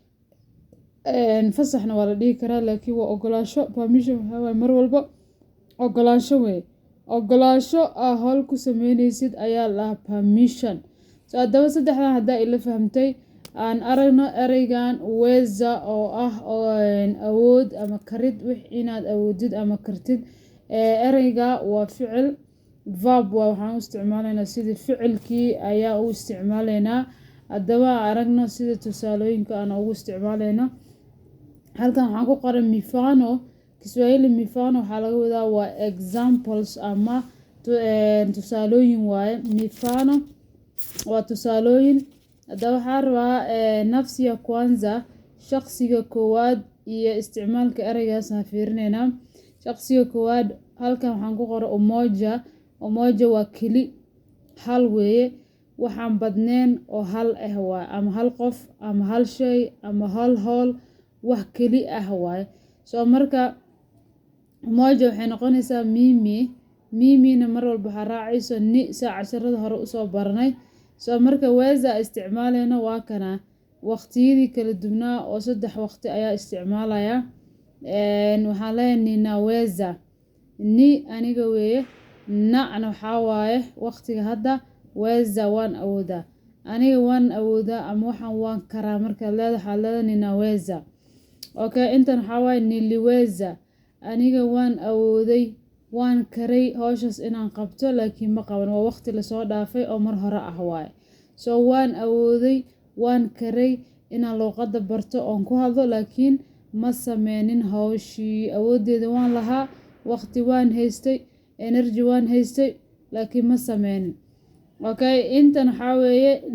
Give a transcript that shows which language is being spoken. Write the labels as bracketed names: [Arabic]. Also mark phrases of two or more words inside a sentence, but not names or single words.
[Somali] fasaxna waa la dhihi karaa laakiin waa ogolaansho permission waxaa waaye mar walba ogolaansho weeye ogolaansho aa hawl ku samaynaysid ayaa la permission haddaba saddexdan haddaa ila fahamtay aan aragno ereygan weza oo ah awood ama karid wix inaad awoodid ama kartid ereyga waa ficil verb waxaan u isticmaalaynaa sidii ficilkii ayaa u isticmaalaynaa haddaba aragno sida tusaalooyinka aan ugu isticmaalayno halkan waxaan ku qoran [Swahili] mifano Kiswahili mifano [Somali] waxaa laga wadaa waa examples ama tusaalooyin waaye mifano waa tusaalooyin haddaba waxaa rabaa [Swahili] nafsi ya kwanza [Somali] shaqsiga koowaad iyo isticmaalka ereygaas aan fiirinaynaa shaqsiga koowaad halkan waxaan ku qoran umoja waa keli hal weeye waxaan badneen oo hal ah waaye ama hal qof ama hal shay ama hal hawl wax keli ah waaye marka umoja waxay noqonaysaa mimina mar walba waxaa raacayso ni saa casharada hore usoo baranay marka weza isticmaalayna waa kana waqtiyadii kala duwnaa oo 3 waqti ayaa isticmaalaya waxaan leeyahay [Swahili] ninaweza ni [Somali] aniga weeye nacna waxaa waaye waqtiga hadda weza waan awoodaa aniga waan awoodaa ama waxaan waan karaa marka leedahay ninaweza okay intan waxaa waaye niliweza aniga waan awooday waan karay hawshaas inaan qabto laakiin ma qaban waa waqti la soo dhaafay oo mar hore ah waaye waan awooday waan karay inaan luqadda barto oon ku hadlo laakiin ma sameynin hawshii awooddeeda waan lahaa waqti waan haystay energy waan haystay laakiin ma sameynin okay intan waxaa weeye